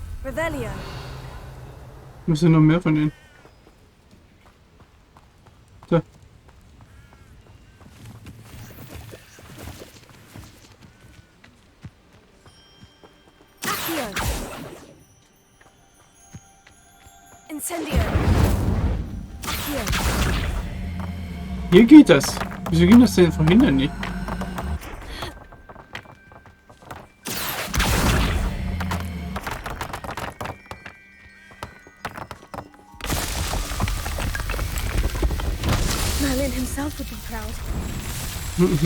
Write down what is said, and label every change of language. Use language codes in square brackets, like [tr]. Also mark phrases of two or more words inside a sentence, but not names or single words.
[de] Revelio. Müssen noch mehr von denen. So. Accio. Incendio. Accio. Hier geht das. Wieso ging das denn vorhin nicht? [en] Merlin himself would be proud.